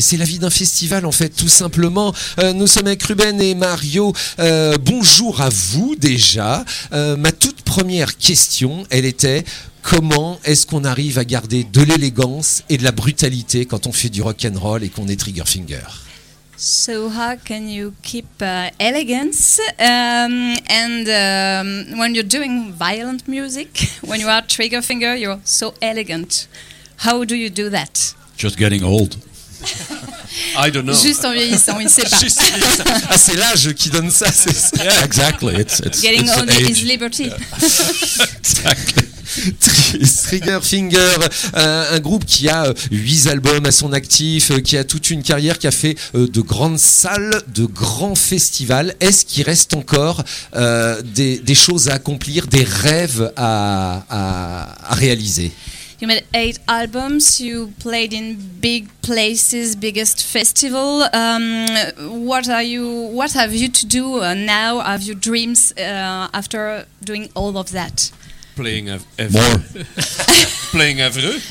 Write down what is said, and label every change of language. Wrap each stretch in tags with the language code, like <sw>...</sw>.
<fr>C'est la vie d'un festival en fait, tout simplement. Nous sommes avec Ruben et Mario. Bonjour à vous déjà. Ma toute première question, elle était... Comment est-ce qu'on arrive à garder de l'élégance et de la brutalité quand on fait du rock'n'roll et qu'on est Triggerfinger?</fr> <en>So how can you keep elegance when you're doing violent music, when you are trigger finger, you're so elegant. How do you do that? Just getting old. I don't know.</en> <fr>Juste en vieillissant, il ne sait pas. Juste en vieillissant. Ah, c'est l'âge qui donne ça, c'est ça.</fr> <en>Yeah, exactly. It's getting it's old age. Is liberty. Yeah. Exactly.</en> <fr>Trigger Finger, un groupe qui a 8 albums à son actif, qui a toute une carrière, qui a fait de grandes salles, de grands festivals. Est-ce qu'il reste encore des choses à accomplir, des rêves à réaliser?</fr> <en>You made 8 albums, you played in big places, biggest festival. What have you to do now? Have you dreams after doing all of that? Playing Evreux. More. Playing Evreux.</en>